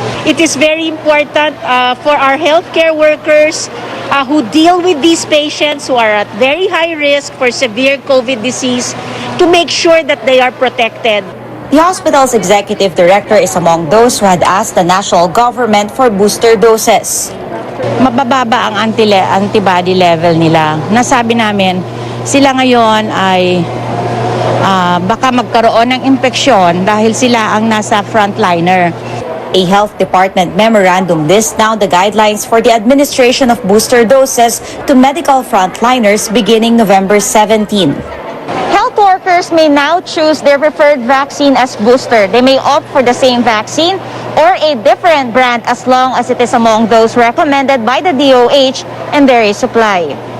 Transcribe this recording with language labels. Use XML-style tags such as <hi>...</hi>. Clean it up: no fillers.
<en>It is very important for our healthcare workers who deal with these patients who are at very high risk for severe COVID disease to make sure that they are protected. The hospital's executive director is among those who had asked the national government for booster doses.</en> <tl>Mabababa ang antibody level nila. Nasabi namin, sila ngayon ay baka magkaroon ng impeksyon dahil sila ang nasa frontliner.</tl> <en>A health department memorandum lists now the guidelines for the administration of booster doses to medical frontliners beginning November 17. Health workers may now choose their preferred vaccine as booster. They may opt for the same vaccine or a different brand as long as it is among those recommended by the DOH and there is supply.</en>